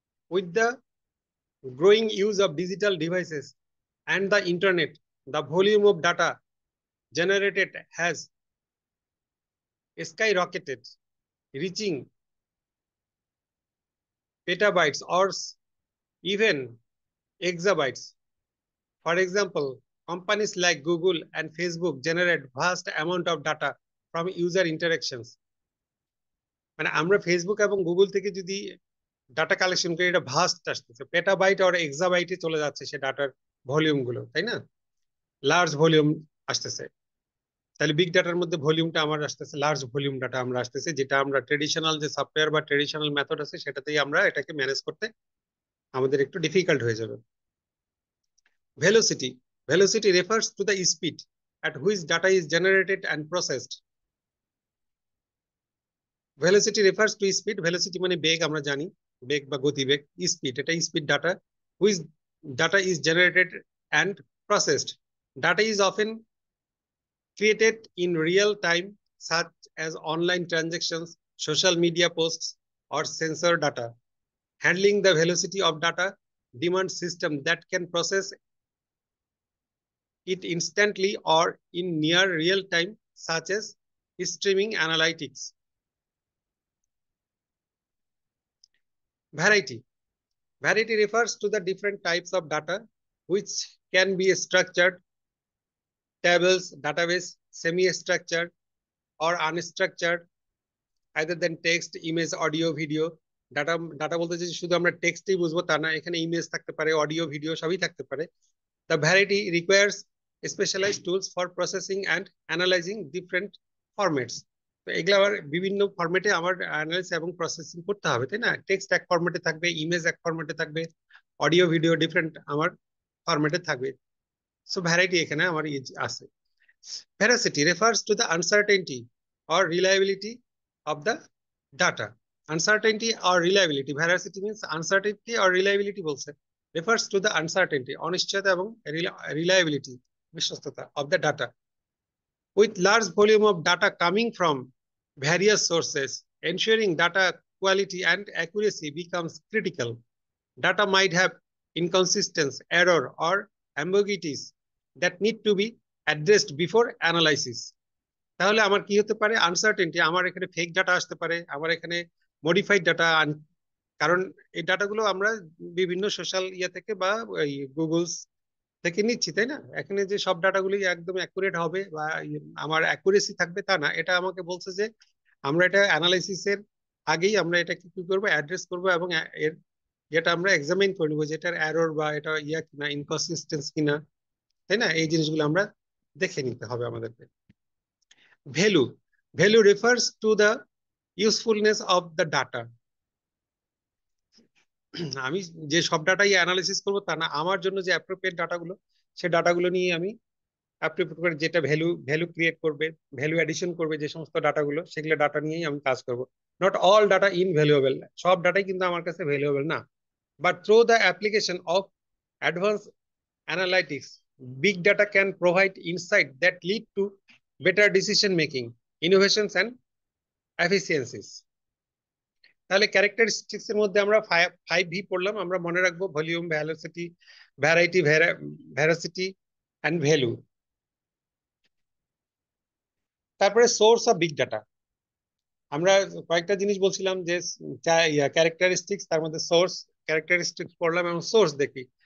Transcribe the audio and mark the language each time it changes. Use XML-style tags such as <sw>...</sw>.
<en>With the growing use of digital devices and the internet, the volume of data generated has skyrocketed, reaching petabytes or even exabytes. For example, companies like Google and Facebook generate vast amount of data from user interactions.</en> <bn>মানে আমরা Facebook এবং Google থেকে যদি data collection করি, এটা vast আসতেছে, petabyte আর এক্সাবাইটে চলে যাচ্ছে সে ডাটার ভলিউম গুলো, তাই না? লার্জ ভলিউম আসতেছে। তাহলে বিগ ডাটার মধ্যে ভলিউমটা আমার আসতেছে, লার্জ ভলিউম ডাটা আমরা আসতেছে, যেটা আমরা ট্রেডিশনাল যে সফটওয়্যার বা ট্রেডিশনাল মেথড আছে সেটাতেই আমরা এটাকে ম্যানেজ করতে আমাদের একটু ডিফিকাল্ট হয়ে যাবে।</bn> <en>Velocity: velocity refers to the speed at which data is generated and processed. Velocity refers to speed, velocity মানে বেগ, আমরা জানি বেগ বা গতিবেগ। স্পিড, এটা speed data, which data is generated and processed. Data is often created in real time, such as online transactions, social media posts, or sensor data. Handling the velocity of data demands system that can process it instantly or in near real time, such as streaming analytics. Variety: variety refers to the different types of data which can be structured, tables, database, semi-structured, or unstructured, either than text, image, audio, video.</en> <bn>Data data বলতে যে শুধু আমরা টেক্সটই বুঝবো তা না, এখানে image থাকতে পারে, অডিও, ভিডিও সবই থাকতে পারে।</bn> <en>The variety requires specialized tools for processing and analyzing different formats.</en> <bn>তো এগুলো আবার বিভিন্ন ফরম্যাটে আমার অ্যানালাইজ এবং প্রসেসিং করতে হবে, তাই না? টেক্সট এক ফরম্যাটে থাকবে, ইমেজ এক ফরম্যাটে থাকবে, অডিও ভিডিও ডিফারেন্ট আমার ফরম্যাটে থাকবে। সো ভ্যারাইটি এখানে আমার আছে।</bn> <en>Veracity refers to the uncertainty or reliability of the data. Uncertainty or reliability. Veracity means uncertainty or reliability বলছে, refers to the uncertainty, অনিশ্চয়তা এবং reliability, বিশ্বস্ততা of the data. With large volume of data coming from various sources, ensuring data quality and accuracy becomes critical. Data might have inconsistencies, error, or ambiguities that need to be addressed before analysis.</en> <bn>তাহলে আমার কি হতে পারে? Uncertainty, আমার এখানে fake data আসতে পারে, আমার এখানে মডিফাইড ডাটা, কারণ এই ডাটাগুলো আমরা বিভিন্ন সোশ্যাল ইয়ে থেকে বা গুগলস থেকে নিচ্ছি, তাই না? এখানে যে সব ডাটাগুলি একদম অ্যাকুরেট হবে বা আমার অ্যাকুরেসি থাকবে তা না। এটা আমাকে বলছে যে আমরা এটা অ্যানালাইসিসের আগেই আমরা এটাকে কি করবো, অ্যাড্রেস করবো এবং এর যেটা আমরা এক্সামিন করে নিবো, যেটার এরর বা এটা ইয়া কিনা, ইনকনসিস্টেন্স কিনা, তাই না? এই জিনিসগুলো আমরা দেখে নিতে হবে আমাদেরকে।</bn> <en>Value: value refers to the usefulness of the data.</en> <bn>আমি যে সব ডাটাই অ্যানালিসিস করবো তা না, আমার জন্য যে অ্যাপ্রোপ্রিয়েট ডাটাগুলো, সেই ডাটাগুলো নিয়ে আমি অ্যাপ্রোপ্রিয়েট করে যেটা ভ্যালু ভ্যালু ক্রিয়েট করবে, ভ্যালু অ্যাডিশন করবে, যে সমস্ত ডাটাগুলো, সেগুলো ডাটা নিয়েই আমি কাজ করব।</bn> <en>not all data invaluable,</en> <bn>সব ডাটাই কিন্তু আমার কাছে ভ্যালুয়েবল না।</bn> <en>But through the application of advance analytics, big data can provide insight that lead to better decision making, innovations and efficiencies.</en> <bn>তাহলে ক্যারেক্টারিস্টিক্স এর মধ্যে আমরা 5V পড়লাম, আমরা মনে রাখবো volume, velocity, variety, ভ্যারাসিটি and value. তারপরে সোর্স অফ বিগ ডাটা। আমরা কয়েকটা জিনিস বলছিলাম যে ক্যারেক্টারিস্টিক্স, তার মধ্যে সোর্স ক্যারেক্টারিস্টিক্স পড়লাম এবং সোর্স দেখি।</bn>